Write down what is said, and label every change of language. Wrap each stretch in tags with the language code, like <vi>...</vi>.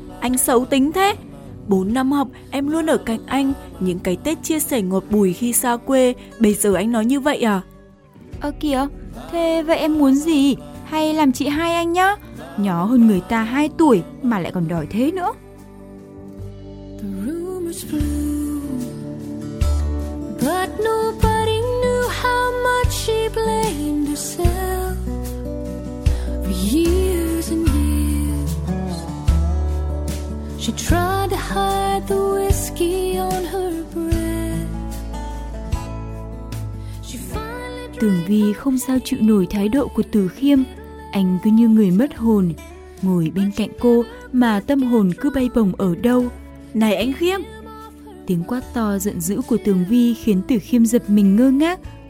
<vi>Anh xấu tính thế. 4 năm học em luôn ở cạnh anh. Những cái Tết chia sẻ ngọt bùi khi xa quê, bây giờ anh nói như vậy à? Kìa, thế vậy em muốn gì? Hay làm chị hai anh nhá? Nhỏ hơn người ta 2 tuổi mà lại còn đòi thế nữa.</vi> <en>The room is blue, but nobody knew how much she blamed herself for years and years. She tried to hide the whiskey on her breath.</en> <vi>Tường Vi không sao chịu nổi thái độ của Từ Khiêm. Anh cứ như người mất hồn, ngồi bên cạnh cô mà tâm hồn cứ bay bổng ở đâu. Này anh Khiêm! Tiếng quát to giận dữ của Tường Vi khiến Từ Khiêm giật mình ngơ ngác.</vi>